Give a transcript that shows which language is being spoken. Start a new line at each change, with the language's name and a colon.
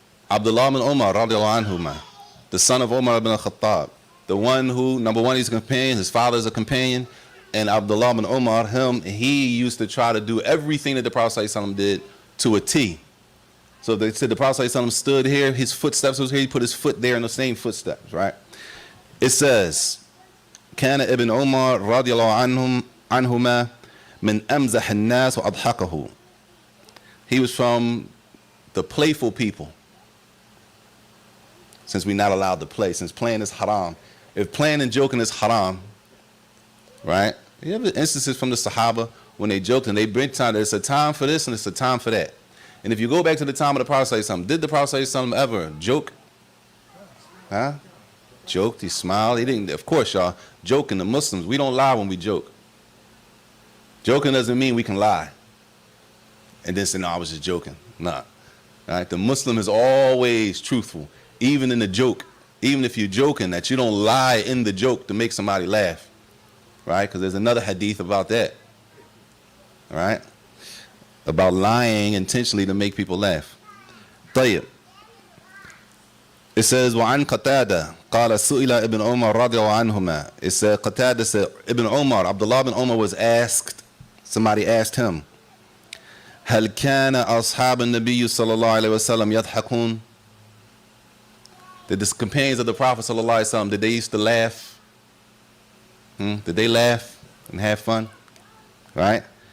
English: Abdullah ibn Umar, radiallahu anhuma, the son of Umar ibn al-Khattab, the one who, number one, he's a companion, his father is a companion, and Abdullah ibn Umar, he used to try to do everything that the Prophet ﷺ did to a T. So they said the Prophet ﷺ stood here, his footsteps was here, he put his foot there in the same footsteps, right? It says,
Arabic: كان ابن عمر رضي الله عنهما من أمزح الناس وأضحكه.
English: He was from the playful people. since we're not allowed to play, since playing is haram. If playing and joking is haram, right? You have instances from the Sahaba when they joked and they bring time, there's a time for this and it's a time for that. And if you go back to the time of the Prophet sallallahu alaihi wasallam, did the Prophet sallallahu alaihi wasallam ever joke? Huh? Joked, he smiled. He didn't, of course, y'all, joking, the Muslims, we don't lie when we joke. Joking doesn't mean we can lie. And then say, no, I was just joking. Nah. All right? The Muslim is always truthful, even in the joke. Even if you're joking, that you don't lie in the joke to make somebody laugh. Right? Because there's another hadith about that. All right? About lying intentionally to make people laugh.
Arabic: طيب.
English: It says,
Arabic: وعن قتادة قال سئل ابن عمر رضي الله عنهما.
English: It said, Qatada said, Ibn Umar, Abdullah ibn Umar was asked, somebody asked him,
Arabic: هل كان أصحاب النبي صلى الله عليه وسلم يضحكون?
English: Did the companions of the Prophet صلى الله عليه وسلم, did they used to laugh? Did they laugh and have fun? Right?